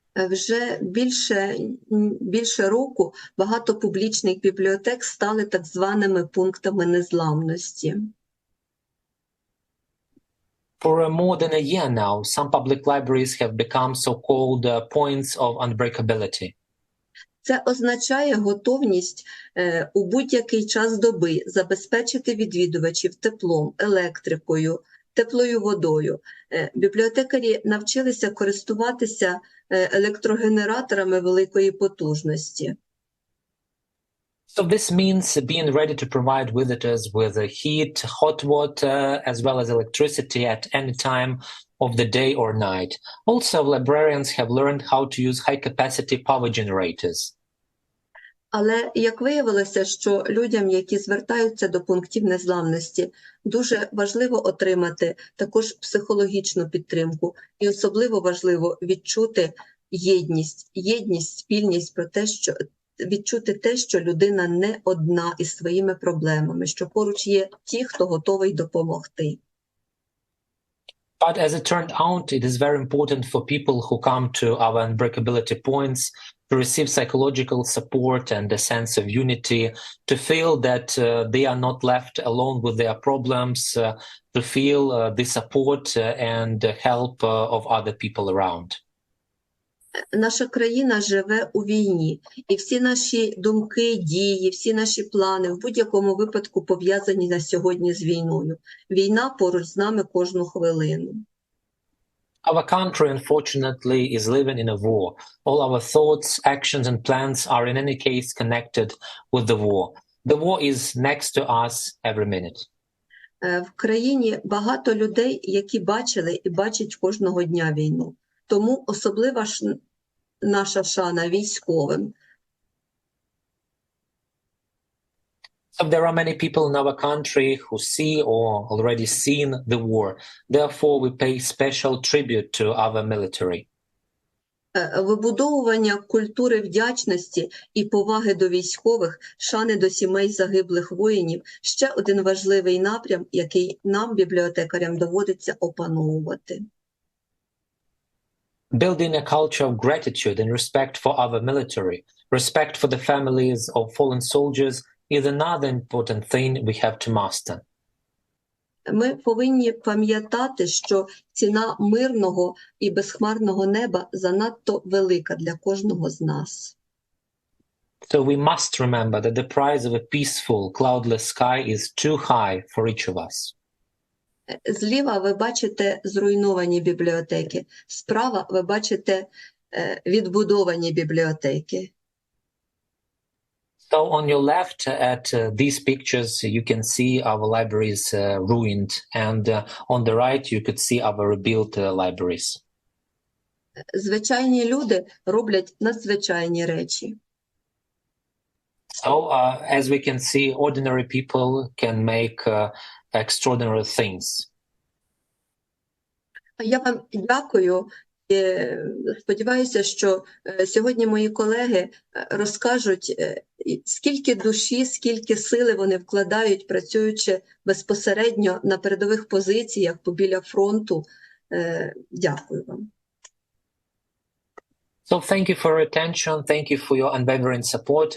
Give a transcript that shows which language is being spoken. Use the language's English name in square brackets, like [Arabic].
[Ukrainian] Вже більше року багато публічних бібліотек стали так званими пунктами незламності. [English] For more than a year now, some public libraries have become so-called points of unbreakability. [Ukrainian] Це означає готовність у будь-який час доби забезпечити відвідувачів теплом, електрикою, теплою водою. Бібліотекарі навчилися користуватися електрогенераторами великої потужності. [English] So this means being ready to provide visitors with heat, hot water, as well as electricity at any time of the day or night. Also, librarians have learned how to use high-capacity power generators. [Ukrainian] Але як виявилося, що людям, які звертаються до пунктів незламності, дуже важливо отримати також психологічну підтримку. І особливо важливо відчути єдність, спільність про те, що відчути те, що людина не одна із своїми проблемами, що поруч є ті, хто готовий допомогти. [English] But as it turned out, it is very important for people who come to our unbreakability points to receive psychological support and a sense of unity, to feel that they are not left alone with their problems, to feel the support and help of other people around. [Ukrainian] Наша країна живе у війні, і всі наші думки, дії, всі наші плани в будь-якому випадку пов'язані на сьогодні з війною. Війна поруч з нами кожну хвилину. [English] Our country, unfortunately, is living in a war. All our thoughts, actions, and plans are in any case connected with the war. The war is next to us every minute. [Ukrainian] В країні багато людей, які бачили і бачать кожного дня війну. Тому особлива наша шана військовим. [English] So there are many people in our country who see or already seen the war. Therefore, we pay special tribute to our military. [Ukrainian] Вибудовування культури вдячності і поваги до військових, шани до сімей загиблих воїнів – ще один важливий напрям, який нам, бібліотекарям, доводиться опановувати. [English] Building a culture of gratitude and respect for our military, respect for the families of fallen soldiers is another important thing we have to master. [Ukrainian] Ми повинні пам'ятати, що ціна мирного і безхмарного неба занадто велика для кожного з нас. [English] So we must remember that the price of a peaceful, cloudless sky is too high for each of us. [Ukrainian] Зліва ви бачите зруйновані бібліотеки, справа ви бачите відбудовані бібліотеки. [English] So on your left at these pictures, you can see our libraries ruined, and on the right, you could see our rebuilt libraries. [Ukrainian] Звичайні люди роблять надзвичайні речі. [English] So as we can see, ordinary people can make extraordinary things. [Ukrainian] Я вам дякую. Сподіваюся, що сьогодні мої колеги розкажуть, скільки душі, скільки сили вони вкладають, працюючи безпосередньо на передових позиціях побіля фронту. Дякую вам. [English] So thank you for your attention. Thank you for your unwavering support.